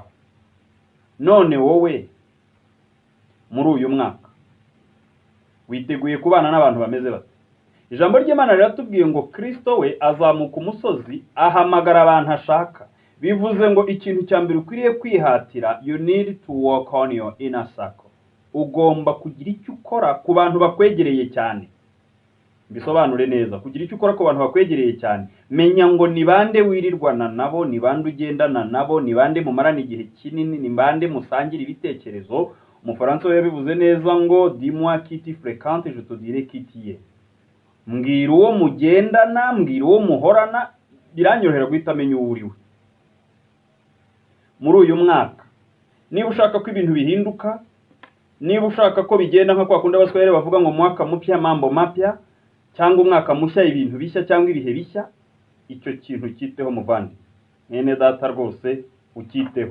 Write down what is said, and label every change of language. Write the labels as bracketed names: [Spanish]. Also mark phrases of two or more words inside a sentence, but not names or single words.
[Kinyarwanda] None wowe muri uyu mwaka witeguye kubana n'abantu bameze bate? Ijambo ry'Imana riratubwiye ngo Kristo we azamuka umusozi ahamagara abantu ashaka. Bivuze ngo ikintu cya mbere ukwiriye kwihatira, [English] you need to work on your inner circle. [Kinyarwanda] Ugomba kugira icyo ukora ku bantu bakwegereye cyane. Bisobanure neza, kugira icyo ukora ku bantu bakwegereye cyane. Menya ngo ni bande wirirwana nabo, ni bande ugendana nabo, ni bande mumarana igihe kinini, ni bande musangira ibitekerezo. Umufaransa we yabivuze neza ngo [French] dis-moi qui tu fréquentes, je te dirai qui tu es. [Kinyarwanda] Mbwira uwo mugendana, mbwira uwo muhorana, biranyorohera guhita amenya uwo uriwe. Muri uyu mwaka niba ushaka ko ibintu bihinduka, niba ushaka ko bigenda nka kwa kundi abaswahili bavuga ngo [Swahili] mwaka mpya mambo mapya, [Kinyarwanda] cyangwa umwaka mushya ibintu bishya cyangwa ibihe bishya, icyo kintu cyiteho muvandi, mwene data rwose ukiteho.